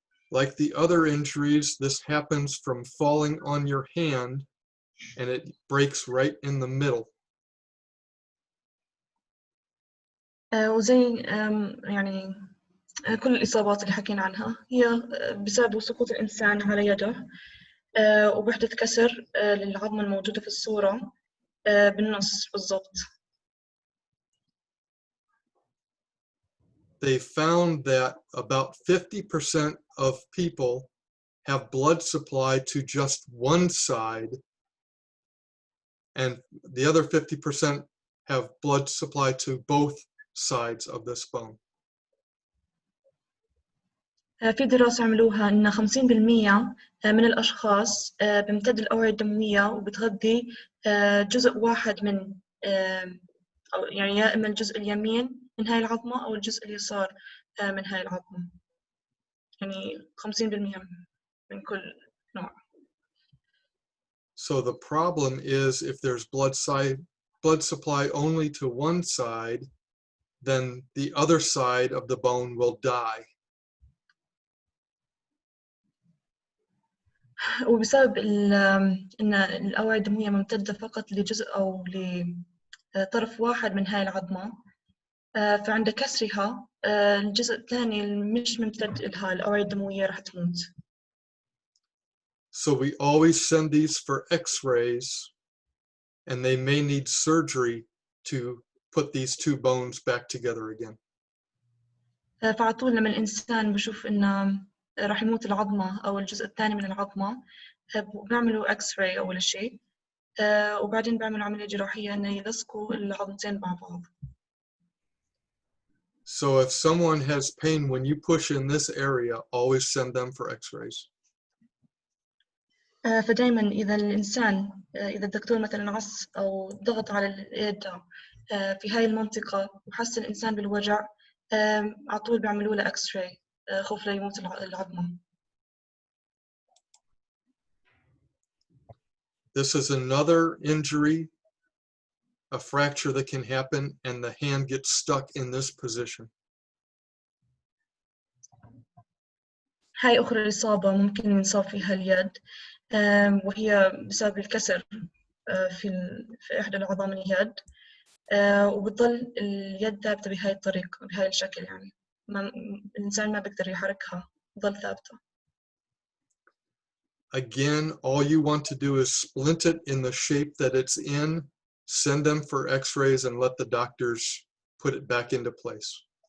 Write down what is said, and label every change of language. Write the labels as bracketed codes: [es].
[en] Like the other injuries, this happens from falling on your hand, and it breaks right in the middle. [ar] وزي يعني كل الإصابات اللي حكينا عنها هي بسبب سقوط الإنسان على يده، وبحدث كسر للعظمة الموجودة في الصورة بالنص بالضبط. [en] They found that about 50% of people have blood supply to just one side, and the other 50% have blood supply to both sides of this bone. [ar] في دراسة عملوها إن 50% من الأشخاص بامتد الأوعية الدموية وبتغذي جزء واحد من أو يعني يا إما الجزء اليمين من هاي العظمة أو الجزء اليسار من هاي العظمة، يعني 50% من كل نوع. [en] So the problem is if there's blood supply only to one side, then the other side of the bone will die. [ar] وبسبب إن الأوعية الدموية ممتدة فقط لجزء أو لطرف واحد من هاي العظمة، فعند كسرها الجزء الثاني مش ممتد لها الأوعية الدموية راح تموت. [en] So we always send these for x-rays, and they may need surgery to put these two bones back together again. [ar] فعلى طول لما الإنسان بشوف إنه راح يموت العظمة أو الجزء الثاني من العظمة، بنعملوا x-ray أول شيء، وبعدين بعملوا عملية جراحية إنه يلصقوا العظمتين مع بعض. [en] So if someone has pain when you push in this area, always send them for x-rays. [ar] فدايما إذا الإنسان إذا الدكتور مثلا عص أو ضغط على اليد في هاي المنطقة وحس الإنسان بالوجع، على طول بيعملوا له x-ray خوف لا يموت العظمة. [en] This is another injury, a fracture that can happen, and the hand gets stuck in this position. [ar] هاي أخرى إصابة ممكن ينصاب فيها اليد، وهي بسبب الكسر في إحدى العظام اليد، وبتضل اليد ثابتة بهاي الطريقة بهاي الشكل، يعني الإنسان ما بيقدر يحركها، تضل ثابتة. [en] again, all you want to do is splint it in the shape that it's in, send them for x-rays, and let the doctors put it back into place.